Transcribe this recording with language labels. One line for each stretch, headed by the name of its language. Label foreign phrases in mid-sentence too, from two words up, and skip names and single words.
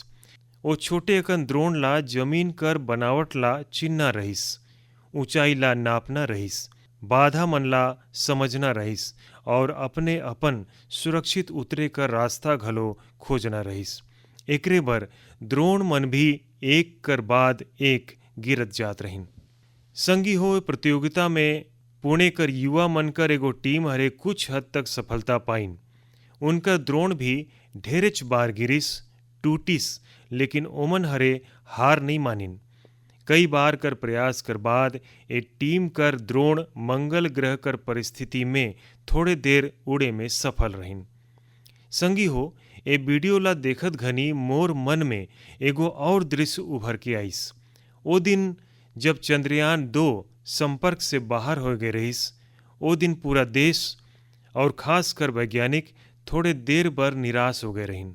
Surgujia: ओ छोटे अकन द्रोण ला जमीन कर बनावट ला चिन्हना रहीस, ऊंचाई ला नापना रहीस, बाधा मन ला समझना रहीस और अपने अपन सुरक्षित उतरे कर रास्ता घलो खोजना रहीस। एकरे बर द्रोण मन भी एक कर बाद एक गिरत जात रहिन। संगी हो, प्रतियोगिता में पुणे कर युवा मन कर एगो टीम हरे कुछ हद तक सफलता पाइन। उनका द्रोण भी ढेरेच बार गिरिस, टूटिस, लेकिन ओमन हरे हार नहीं मानिन। कई बार कर प्रयास कर बाद ए टीम कर द्रोण मंगल ग्रह कर परिस्थिति में थोड़े देर उड़े में सफल रहिन। संगी हो, ए वीडियो ला देखत घनी मोर मन में एगो और दृश्य उभर के आइस। ओ दिन जब चंद्रयान 2 संपर्क से बाहर हो गए रहीस, ओ दिन पूरा देश और खास कर वैज्ञानिक थोड़े देर बर निराश हो गए रहिन।